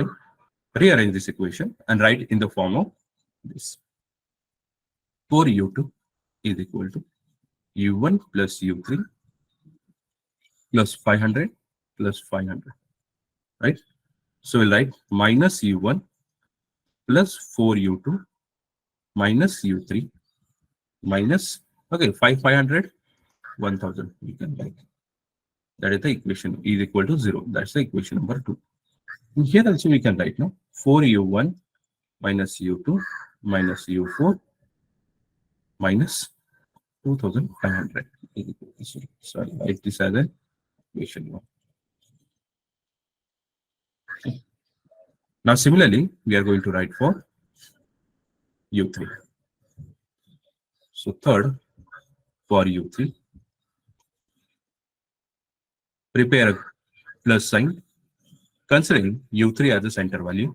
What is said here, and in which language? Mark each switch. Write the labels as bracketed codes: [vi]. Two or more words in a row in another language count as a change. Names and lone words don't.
[en] Rearrange this equation and write in the form of this. 4U2 is equal to U1 plus U3 plus 500 plus 500. Right? So we'll write minus U1 plus 4U2 minus U3 minus, okay, 500, 1000. You can write. That is the equation is equal to 0. That's the equation number 2. And here also we can write now 4U1 minus U2 minus U4 minus 2500. So I'll write this as an equation 1. Okay. Now similarly, we are going to write for U3. So third, for U3, prepare a plus sign considering U3 as a center value.